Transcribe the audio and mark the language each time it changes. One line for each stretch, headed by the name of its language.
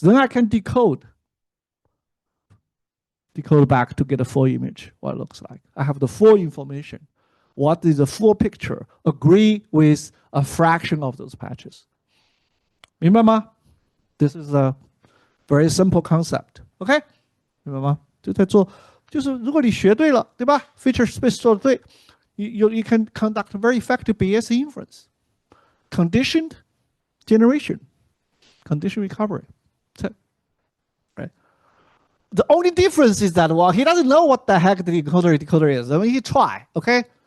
English: Then I can decode back to get a full image, what it looks like. I have the full information. What is the full picture? Agree with a fraction of those patches.
Chinese: 明白吗?
English: This is a very simple concept. OK?
Chinese: 明白吗？就在做，就是如果你学对了，对吧 ？Feature space 做得对。
English: You can conduct very effective Bayes inference, conditioned generation, condition recovery. Right? The only difference is that, well, he doesn't know what the heck the decoder is. I mean, he try, okay?